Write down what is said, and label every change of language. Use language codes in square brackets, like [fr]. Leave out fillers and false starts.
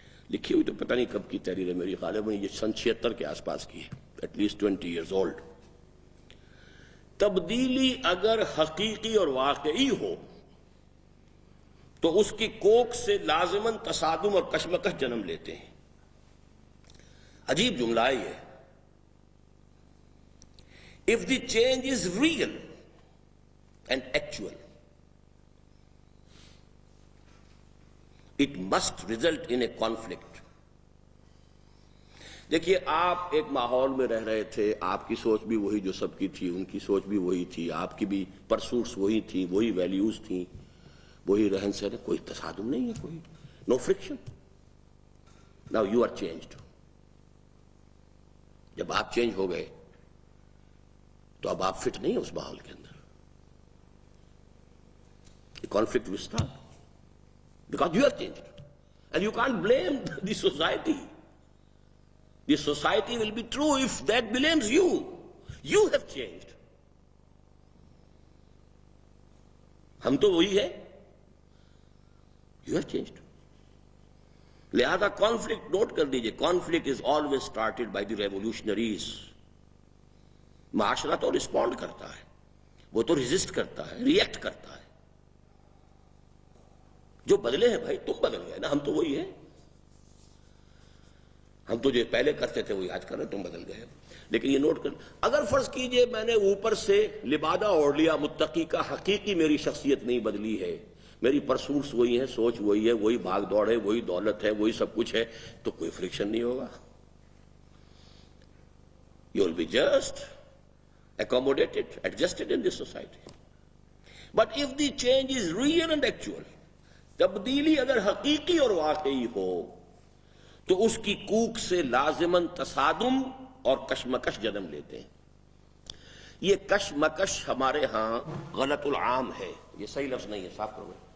[ur] لکھی ہوئی تو پتہ نہیں کب کی تحریر ہے، میری غالباً یہ سن 76 کے آس پاس کی ہے، [en] At least 20 years old. [ur] تبدیلی اگر حقیقی اور واقعی ہو تو اس کی کوکھ سے لازماً تصادم اور کشمکش جنم لیتے ہیں. عجیب جملہ ہے یہ. [en] If the change is real and actual, it must result in a conflict. [ur] دیکھیے، آپ ایک ماحول میں رہ رہے تھے، آپ کی سوچ بھی وہی جو سب کی تھی، ان کی سوچ بھی وہی تھی، آپ کی بھی پرسوٹس وہی تھی، وہی ویلیوز تھیں، وہی رہن سہن. کوئی تصادم نہیں ہے، کوئی [en] No friction. Now you are changed. [ur] جب آپ چینج ہو گئے تو اب آپ فٹ نہیں ہیں اس ماحول کے اندر. [en] Conflict will start because you are changed and you can't blame the society. The society will be true if that blames you. You have changed. [ur] ہم تو وہی ہے. [en] You have changed. [ur] لہذا کانفلکٹ نوٹ کر دیجئے، [en] Conflict is always started by the revolutionaries. [ur] معاشرہ تو respond کرتا ہے، وہ تو ریزسٹ کرتا ہے، ریئیکٹ کرتا ہے. جو بدلے ہیں بھائی، تم بدل گئے نا، ہم تو وہی ہیں. ہم تو جو پہلے کرتے تھے وہی آج کر رہے، تم بدل گئے. لیکن یہ نوٹ کر، اگر فرض کیجئے میں نے اوپر سے لبادہ اوڑھ لیا متقی کا، حقیقی میری شخصیت نہیں بدلی ہے، میری پرسوٹس وہی ہیں، سوچ وہی ہے، وہی بھاگ دوڑ ہے، وہی دولت ہے، وہی سب کچھ ہے، تو کوئی فرکشن نہیں ہوگا. [en] You will be just accommodated, adjusted in this society. But if the change is real and actual, [ur] تبدیلی اگر حقیقی اور واقعی ہو تو اس کی کوکھ سے لازماً تصادم اور کشمکش جنم لیتے ہیں. یہ کشمکش ہمارے ہاں غلط العام ہے، یہ صحیح لفظ نہیں ہے، صاف کرو.